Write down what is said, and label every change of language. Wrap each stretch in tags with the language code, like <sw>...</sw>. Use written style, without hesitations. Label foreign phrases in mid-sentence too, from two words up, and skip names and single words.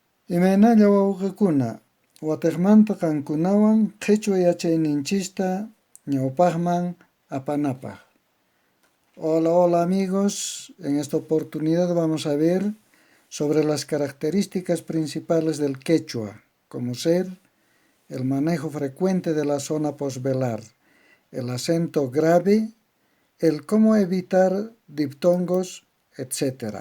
<qu>Imaynalla wawqikuna, watikmanta qankunawan qhichwa yachayninchista ñawpaqman apanapaq.</qu> <es>Hola amigos, en esta oportunidad vamos a ver sobre las características principales del quechua, como ser el manejo frecuente de la zona posvelar, el acento grave, el cómo evitar diptongos, etc.</es>